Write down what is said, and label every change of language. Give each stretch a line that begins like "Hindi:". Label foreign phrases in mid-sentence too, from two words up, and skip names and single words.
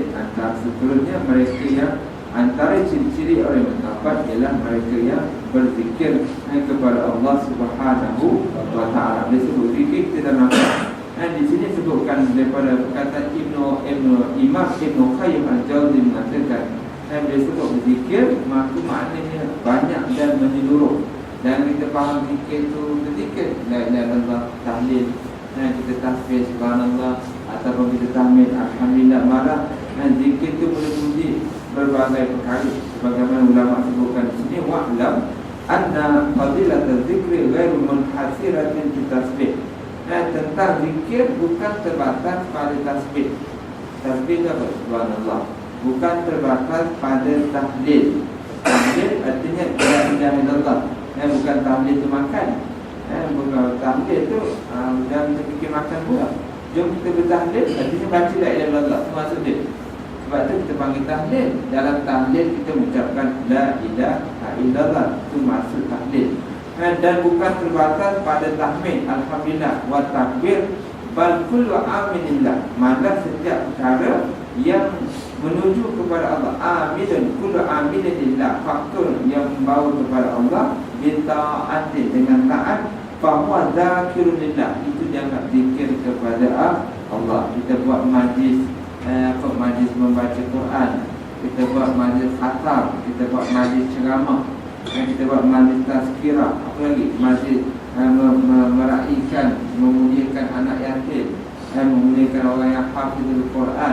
Malay: Antara seterusnya mereka yang antara ciri-ciri orang yang bertaubat ialah mereka yang berzikir kepada Allah Subhanahu wa ta'ala. Dia sebut zikir, kita dah nampak. Di sini sebutkan daripada perkataan Imam Ibn Qayyim Al-Jawzi mengatakan, dia sebut zikir, maka maknanya banyak dan menyeluruh. Dan kita faham zikir tu berzikir,
Arabic: لا إله إلا الله,
Malay: tahlil, kita tasbih subhanallah, ataupun kita tahmid alhamdulillah marah. Zikir itu boleh bunyi berbagai perkara. Sebagaimana ulama sebutkan di sini,
Arabic: واعلم أن فضيلة الذكر غير منحصرة في تسبيح.
Malay: Tentang zikir bukan terbatas pada tasbih. Tasbih apa? Subhanallah. Bukan terbatas pada tahlil. Tahlil artinya
Arabic: لا إله إلا الله.
Malay: Bukan tahlil itu makan. Bukan tahlil tu jangan kita fikir makan pula. Jom kita bertahlil, artinya baca
Arabic: لا إله إلا الله.
Malay: Itu maksud dia. Sebab tu kita panggil tahlil. Dalam tahlil kita mengucapkan
Arabic: لا إله إلا الله.
Malay: Itu maksud tahlil. Dan bukan terbatas pada tahmid alhamdulillah wa takbir,
Arabic: بل كل عامل لله.
Malay: Malah setiap perkara yang menuju kepada Allah,
Arabic: عامل كل عامل لله,
Malay: faktor yang membawa kepada Allah, bita'ati, dengan taat,
Arabic: فهو ذاكر لله,
Malay: itu dianggap zikir kepada Allah. Kita buat majlis, majlis membaca Quran, kita buat majlis khatam, kita buat majlis ceramah, kita buat majlis tazkirah, apa lagi, majlis meraihkan, memuliakan anak yatim, memuliakan orang yang
Arabic: حافظ القرآن.